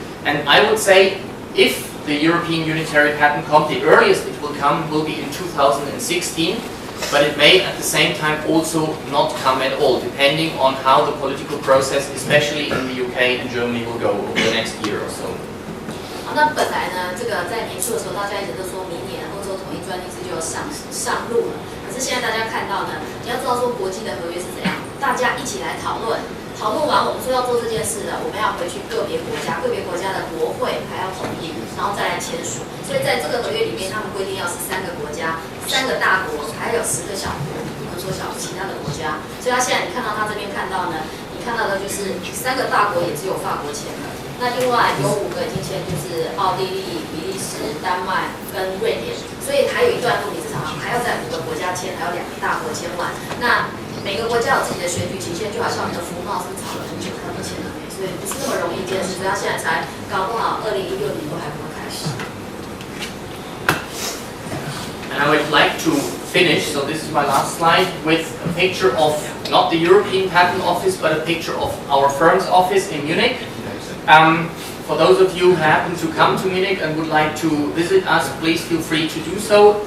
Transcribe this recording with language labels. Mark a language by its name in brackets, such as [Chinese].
[English] And I would say, if the European Unitary Patent comes, the earliest it will come will be in 2016, but it may at the same time also not come at all, depending on how the political process, especially in the UK and Germany, will go over the next year or so. [Chinese] 那本来呢，这个在年初的时候，大家一直都说明年欧洲统一专利制就要上路了。可是现在大家看到呢，你要知道说国际的合约是怎样，大家一起来讨论，讨论完我们说要做这件事了，我们要回去个别国家的国会还要同意，然后再来签署。所以在这个合约里面，他们规定要是3个国家，3个大国，还有10个小国，不能说小其他的国家。所以他现在你看到他这边看到呢，你看到的就是3个大国也只有法国签了。那另外有5个已经签，就是奥地利、比利时、丹麦跟瑞典，所以还有一段路，你至少还要在5个国家签，还有2个大国签完。那每个国家有自己的选举期限，就好像你的服贸是吵了很久，他都签了没，所以不是那么容易一件事。所以他现在才搞不好2016年都还不会开始。 [English] And I would like to finish, so this is my last slide, with a picture of not the European Patent Office, but a picture of our firm's office in Munich. For those of you who happen to come to Munich and would like to visit us, please feel free to do so.